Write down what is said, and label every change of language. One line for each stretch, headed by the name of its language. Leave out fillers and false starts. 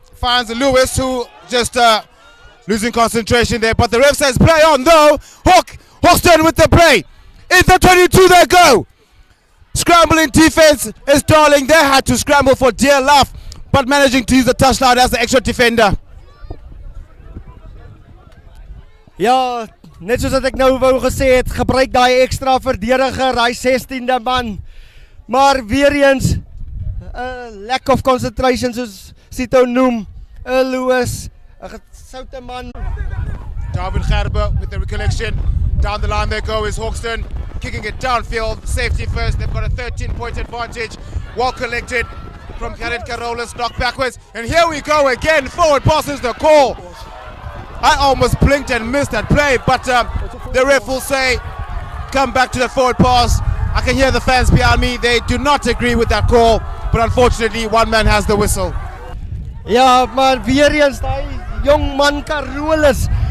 English: Finds Lewis, who just losing concentration there. But the ref says play on though. Hawston with the play. Into 22 they go. Scrambling defense is Darling. They had to scramble for dear life, but managing to use the touchline as the extra defender.
Afrikaans: Ja, net soos wat ek nou wou gesê het, gebruik daai ekstra verdediger, hy 16de man. Maar weer eens
English: lack of concentration
Afrikaans: soos Sito noem. Lewis, 'n gesoute man.
English: Darwin Gerber with the recollection. Down the line they go is Hawston, kicking it downfield, safety first. They've got a 13-point advantage. Well collected from Khaled Carolus, knocked backwards. And here we go again, forward passes the call. I almost blinked and missed that play, but the ref will say, come back to the forward pass. I can hear the fans behind me. They do not agree with that call, but unfortunately, one man has the whistle.
Afrikaans: Ja, maar weer eens daai jong man Carolus.